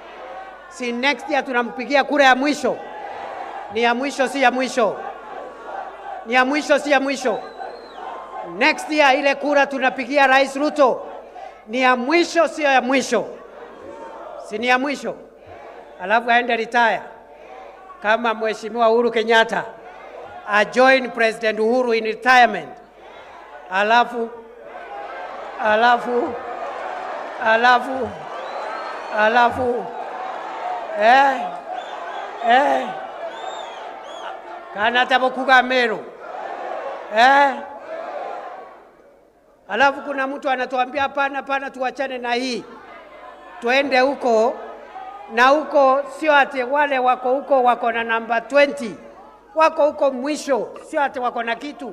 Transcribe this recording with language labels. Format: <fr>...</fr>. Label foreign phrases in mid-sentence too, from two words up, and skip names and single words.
<sw>Ni ya mwisho si ya mwisho.</sw> <en>Next year</en> <sw>ile kura tunapigia Rais Ruto ni ya mwisho, sio ya mwisho. Si ni ya mwisho. Alafu aende retire kama Mheshimiwa Uhuru Kenyatta,</sw> <en>a join President Uhuru in retirement.</en> <mer>Alafu kana tabokuga Meru.</mer> <sw>Alafu kuna mtu anatuambia hapana, tuachane na hii, tuende huko. Na huko sio ati wale wako huko wako na number 20, wako huko mwisho, sio ati wako na kitu.</sw>